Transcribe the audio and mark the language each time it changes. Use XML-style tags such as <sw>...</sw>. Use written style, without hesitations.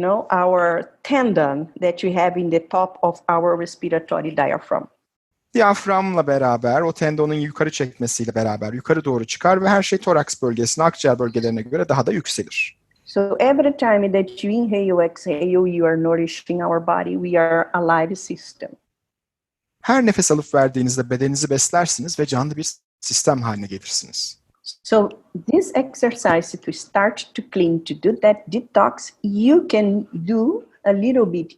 <en>our tendon that we have in the top of our respiratory diaphragm.</en> <tr>diyaframla beraber, o tendonun yukarı çekmesiyle beraber yukarı doğru çıkar ve her şey toraks bölgesine, akciğer bölgelerine göre daha da yükselir.</tr> <en>So every time that you inhale, exhale, you are nourishing our body. We are a live system.</en> <tr>Her nefes alıp verdiğinizde bedeninizi beslersiniz ve canlı bir sistem haline gelirsiniz.</tr> <en>So this exercise to start to clean, to do that detox, you can do a little bit.</en>